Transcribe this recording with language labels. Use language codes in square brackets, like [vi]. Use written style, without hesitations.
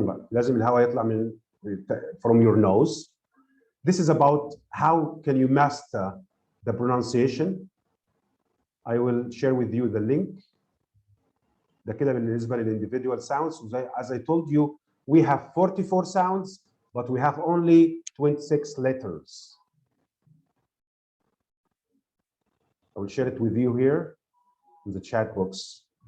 [ar] لازم الهواء يطلع من [en] from your nose. This is about how can you master the pronunciation. I will share with you the link. [ar] ده كده بالنسبة لل [en] individual sounds. As I told you, we have 44 sounds, but we have only 26 letters. I will share it with you here in the chat box.